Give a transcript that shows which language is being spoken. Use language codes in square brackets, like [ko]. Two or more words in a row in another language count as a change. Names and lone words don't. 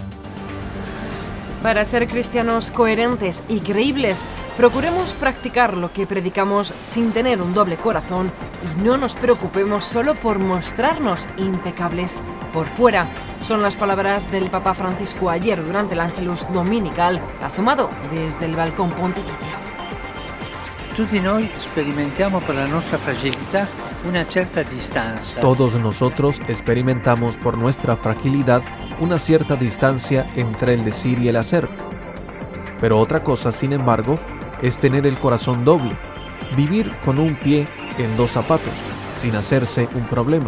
[es] Para ser cristianos coherentes y creíbles, procuremos practicar lo que predicamos sin tener un doble corazón y no nos preocupemos solo por mostrarnos impecables por fuera. Son las palabras del Papa Francisco ayer durante el Ángelus dominical, asomado desde il balcón pontificio. [it] Tutti noi sperimentiamo per la nostra fragilità una certa distanza. [es] Todos nosotros experimentamos por nuestra fragilidad una cierta distancia entre el decir y el hacer. Pero otra cosa, sin embargo, es tener el corazón doble, vivir con un pie en dos zapatos, sin hacerse un problema.